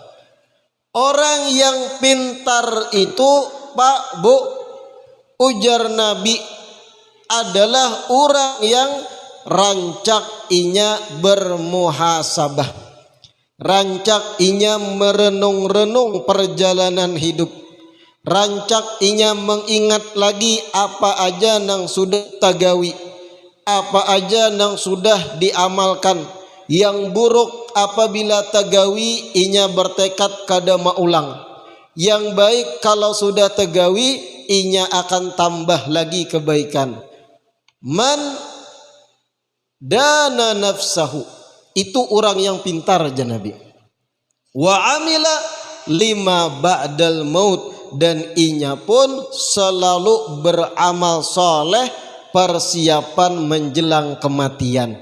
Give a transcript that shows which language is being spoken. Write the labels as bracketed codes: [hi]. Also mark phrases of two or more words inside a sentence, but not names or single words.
[bjn] Orang yang pintar itu, Pak, Bu, ujar Nabi, adalah orang yang rancak inya bermuhasabah, rancak inya merenung-renung perjalanan hidup, rancak inya mengingat lagi apa aja nang sudah tagawi, apa aja nang sudah diamalkan. Yang buruk apabila tagawi inya bertekad kada maulang. Yang baik kalau sudah tagawi inya akan tambah lagi kebaikan. [ar] من دان نفسه, [bjn] itu orang yang pintar aja Nabi. [ar] وعمل لما بعد الموت, [bjn] dan inya pun selalu beramal soleh persiapan menjelang kematian.